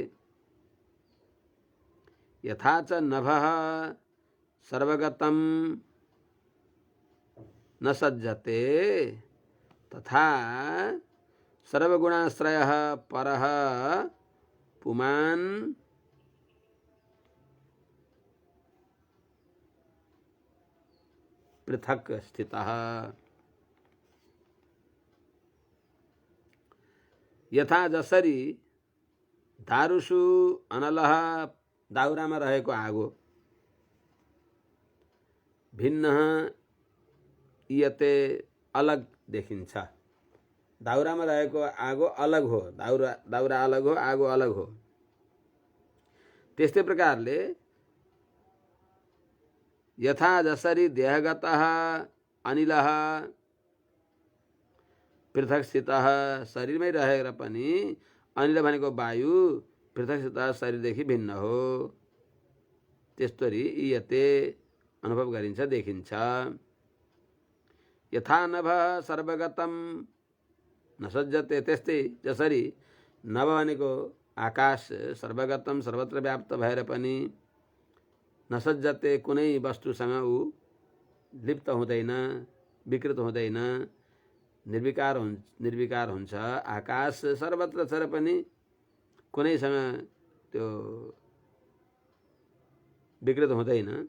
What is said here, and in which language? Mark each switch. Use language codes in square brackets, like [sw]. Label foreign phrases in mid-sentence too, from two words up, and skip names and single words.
[sa] यथा च नभः सर्वगतं न सज्जते, तथा सर्वगुणाश्रयः परः पुमान् पृथक् स्थितः। [ne] यथा जसरी [sa] दारुषु अनलः [ne] दाउरामा रहेको आगो भिन्न ईयते अलग देखिन्छ। दाउरामा रहेको आगो अलग हो, दाउरा अलग हो, आगो अलग हो। त्यस्तै प्रकारले यथा जसरी [sa] देहगतः अनिलः पृथक स्थितः, [ne] शरीरमै रहेर पनि अनिल भनेको वायु [sa] पृथक स्थितः [ne] शरीरदेखि भिन्न हो, त्यस्तरी ईयते अनुभव गरिन्छ, देखिन्छ। [sa] यथा नभ सर्वगतं न सज्जते, [ne] त्यस्तै जसरी नभ भनेको आकाश सर्वगतम सर्वत्र व्याप्त भएर पनि [sa] न सज्जते [ne] कुनै वस्तुसँग ऊ लिप्त हुँदैन, विकृत हुँदैन, निर्विकार हुन्छ। आकाश सर्वत्र छ र पनि कुनैसँग त्यो विकृत हुँदैन।